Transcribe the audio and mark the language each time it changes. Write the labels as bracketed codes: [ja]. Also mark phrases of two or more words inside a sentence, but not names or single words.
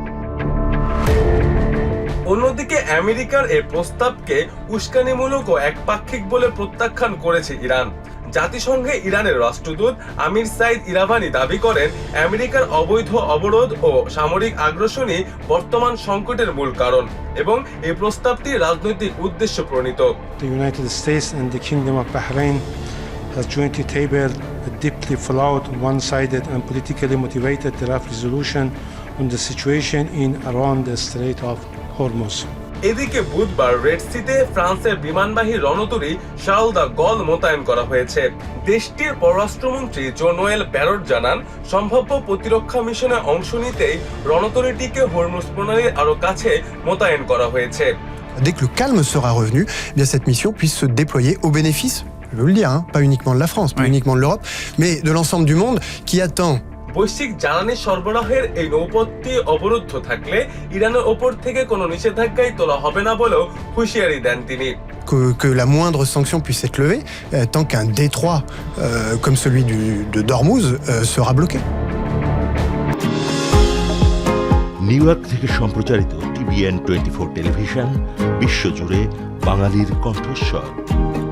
[bn] অন্যদিকে আমেরিকার এই প্রস্তাবকে উস্কানিমূলক ও একপাক্ষিক বলে প্রত্যাখ্যান করেছে ইরান। জাতিসংঘে ইরানের রাষ্ট্রদূত আমির সাইদ ইরাভানি দাবি করেন, আমেরিকার অবৈধ অবরোধ ও সামরিক আগ্রাসনই বর্তমান সংকটের মূল কারণ এবং এই প্রস্তাবটি রাজনৈতিক উদ্দেশ্য প্রণীত। [en] The United States and the Kingdom of Bahrain has jointly tabled a deeply flawed, one-sided and politically motivated draft resolution on the situation in around the Strait of Hormuz. [bn] এদিকে বুধবার রেড সিতে ফ্রান্সের বিমানবাহী রণতরী শার্ল দ্য গল মোতায়েন করা হয়েছে। দেশটির পররাষ্ট্রমন্ত্রী জো নোয়েল ব্যারট জানান, সম্ভাব্য প্রতিরক্ষা মিশনে অংশ নিতেই রণতরীটিকে হরমুজ প্রণালীর আরো কাছে মোতায়েন করা হয়েছে। [fr] Dès que le calme sera revenu, eh bien cette mission puisse se déployer au bénéfice, je veux le dire, pas uniquement de la France, pas uniquement de l'Europe, mais de l'ensemble du monde qui attend. [bn] বৈশ্বিক জ্বালানি সরবরাহের এই নৌপথটি অবরুদ্ধ থাকলে ইরানের ওপর থেকে কোনো নিষেধাজ্ঞাই তোলা হবে না বলেও হুঁশিয়ারি দেন তিনি। [fr] Que la moindre sanction puisse être levée tant qu'un détroit comme celui de Hormuz sera bloqué. [bn] নিউ ইয়র্ক থেকে সম্প্রচারিত TVN 24 টেলিভিশন বিশ্বজুড়ে বাঙালির কণ্ঠস্বর।